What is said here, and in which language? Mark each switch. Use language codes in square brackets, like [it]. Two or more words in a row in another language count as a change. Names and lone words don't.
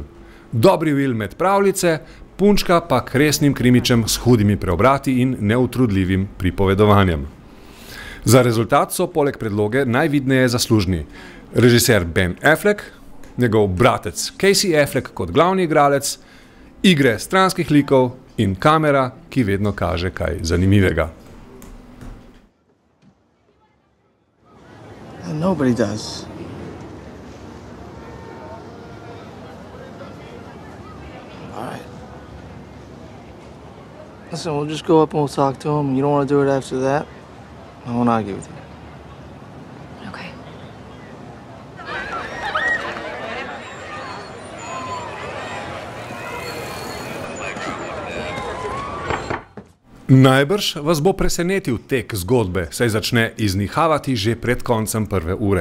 [sl] Dobri Will med pravljice, punčka pa k resnim krimičem s hudimi preobrati in neutrudljivim pripovedovanjem. Za rezultat so poleg predloge najvidneje zaslužni režiser Ben Affleck, njegov bratec Casey Affleck kot glavni igralec, igre stranskih likov in kamera, ki vedno kaže kaj zanimivega. [en] Nobody does. All right. Listen, we'll just go up and we'll talk to him. You don't want to do it after that? I won't argue with you. Okay. [sl] Najbrž vas bo presenetil tek zgodbe, saj začne iznihavati že pred koncem prve ure.